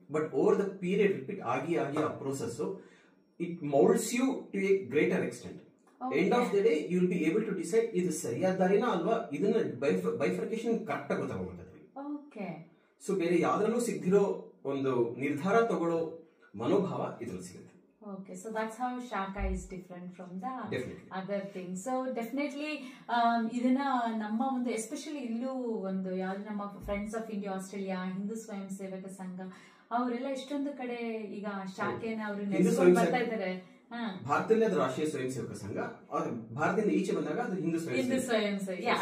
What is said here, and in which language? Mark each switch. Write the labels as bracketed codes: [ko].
[en] but over the period repeat [kn] ಆಗಿ ಆ [en] Process it moulds you to a greater extent. End of the day you will be able to decide [kn] ಇದು ಸರಿಯಾದ ದಾರಿನಾ ಅಲ್ವಾ, ಇದನ್ನ bifurcation correct ಆಗಿ ಗೊತ್ತಾಗೋಗುತ್ತೆ. So ಬೇರೆ ಯಾವ್ದ್ರಲ್ಲೂ ಸಿಗ್ದಿರೋ ಒಂದು ನಿರ್ಧಾರ ತಗೊಳ್ಳೋ ಮನೋಭಾವ ಇದ್ರಲ್ಲಿ ಸಿಗುತ್ತೆ. [en] Okay, so that's how Shaka is different from the other things. So definitely [kn] ಇದನ್ನ ನಮ್ಮ ಒಂದು ಎಸ್ಪೆಷಲಿ ಇಲ್ಲೂ ಒಂದು ಯಾವ್ದು ನಮ್ಮ friends of India Australia Hindu ಸ್ವಯಂ ಸೇವಕ ಸಂಘ ಅವರೆಲ್ಲ ಎಷ್ಟೊಂದು ಕಡೆ ಈಗ ಶಾಖೆನ ಅವರು ನೆಲೆಸ್ಕೊಂಡು ಬರ್ತಾ ಇದ್ದಾರೆ. ಭಾರತದಲ್ಲಿ ಅದು ರಾಷ್ಟ್ರೀಯ ಸ್ವಯಂ ಸೇವಕ ಸಂಘ, ಭಾರತದಿಂದ ಈಚೆ ಬಂದಾಗ ಅದು ಹಿಂದೂ ಸ್ವಯಂ ಸೇವಕ,